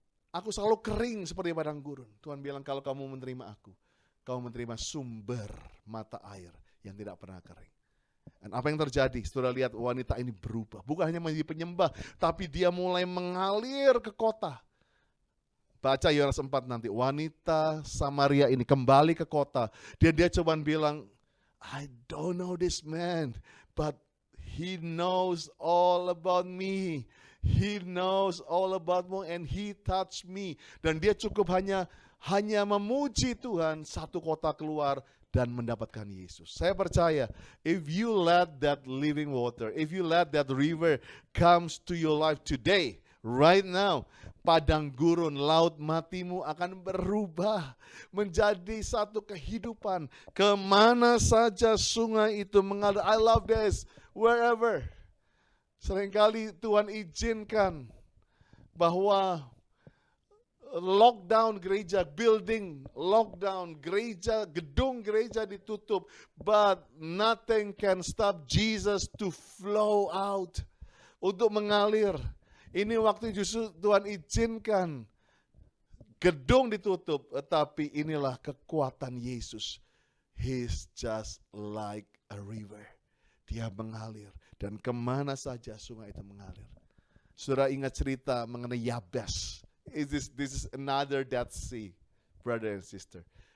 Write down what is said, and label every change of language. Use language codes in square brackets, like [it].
[id] Aku selalu kering seperti padang gurun. Tuhan bilang kalau kamu menerima aku, kamu menerima sumber mata air yang tidak pernah kering. Dan apa yang terjadi? Saudara lihat wanita ini berubah. Bukan hanya menjadi penyembah, tapi dia mulai mengalir ke kota. Baca Yohanes 4 nanti. Wanita Samaria ini kembali ke kota. Dia coba bilang, [en] I don't know this man, but he knows all about me. He knows all about me and he touched me. [id] Dan dia cukup hanya memuji Tuhan, satu kota keluar dan mendapatkan Yesus. Saya percaya, [en] if you let that living water, if you let that river comes to your life today, right now, [id] padang gurun, laut matimu akan berubah menjadi satu kehidupan. Kemana saja sungai itu mengalir. [en] I love this, wherever. [id] Seringkali Tuhan izinkan bahwa lockdown gereja, building, lockdown gereja, gedung gereja ditutup, [en] but nothing can stop Jesus to flow out, [id] untuk mengalir. Ini waktu justru Tuhan izinkan gedung ditutup, tetapi inilah kekuatan Yesus. [en] He's just like a river. [id] Dia mengalir, dan kemana saja sungai itu mengalir. Saudara ingat cerita mengenai Yabes. [en] This is another Dead Sea, brother and sister.